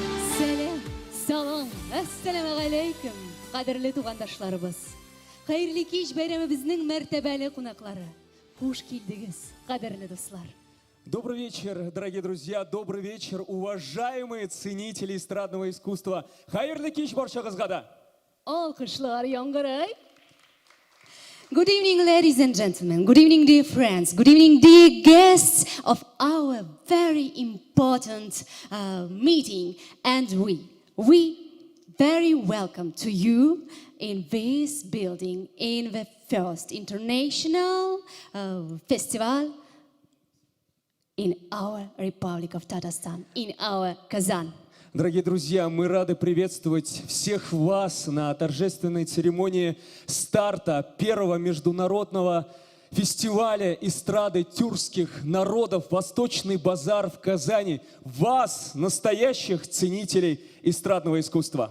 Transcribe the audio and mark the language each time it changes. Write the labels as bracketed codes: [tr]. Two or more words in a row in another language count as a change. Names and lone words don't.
[tt] Сәлем, салам, әссәләму алейкум, қадірлі туғандашларыбыз. Қайырлы кеш бәйрәмебезнең мәртәбәле кунаклары. Хуш килдегез, қадірлі дуслар. [ru] Добрый вечер, дорогие друзья, добрый вечер, уважаемые ценители эстрадного искусства. [tt] Хайырлы кеш баршагызга да. Алкышлар яңгырай. [en] Good evening, ladies and gentlemen. Good evening, dear friends. Good evening, dear guests of our very important meeting. And we very welcome to you in this building, in the first international festival in our Republic of Tatarstan, in our Kazan. [ru] Дорогие друзья, мы рады приветствовать всех вас на торжественной церемонии старта первого международного фестиваля эстрады тюркских народов «Восточный базар» в Казани. Вас, настоящих ценителей эстрадного искусства.